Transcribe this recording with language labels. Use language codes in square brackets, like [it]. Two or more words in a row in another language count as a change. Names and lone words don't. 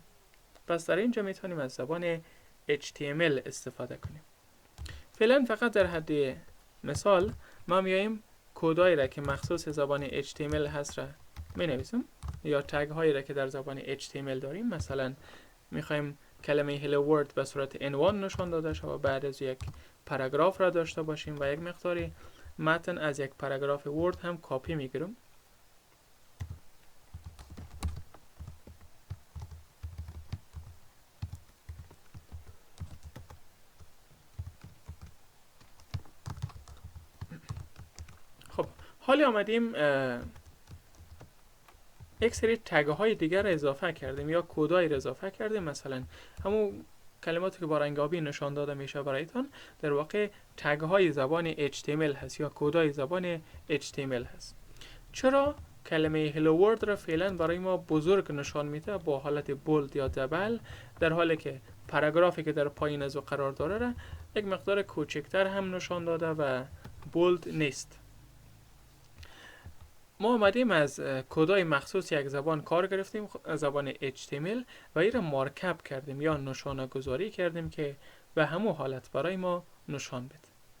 [fa] پس در اینجا میتونیم از زبان HTML استفاده کنیم. فعلا فقط در حد مثال ما میاییم کدایی را که مخصوص زبان HTML هست را می نویسیم یا تگ هایی را که در زبان HTML داریم. مثلا میخوایم کلمه [en] hello world [fa] به صورت عنوان نشان داده شود و بعد از یک پاراگراف را داشته باشیم و یک مقداری متن از یک پاراگراف ورد هم کاپی میگیرم. خب حالی آمدیم یک سری تگ های دیگر را اضافه کردیم یا کدای را اضافه کردیم. مثلا همون کلماتی که با رنگ آبی نشان داده میشه برایتان در واقع تگ های زبان HTML هست یا کدای زبان HTML هست. چرا کلمه [en] hello world [fa] را فعلا برای ما بزرگ نشان میده با حالت بولد یا دبل، در حالی که پاراگرافی که در پایین از او قرار داره را یک مقدار کوچکتر هم نشان داده و بولد نیست. ما آمدیم از کدای مخصوص یک زبان کار گرفتیم، زبان HTML، و این را مارکاپ کردیم یا نشانه گذاری کردیم که به همون حالت برای ما نشان بده.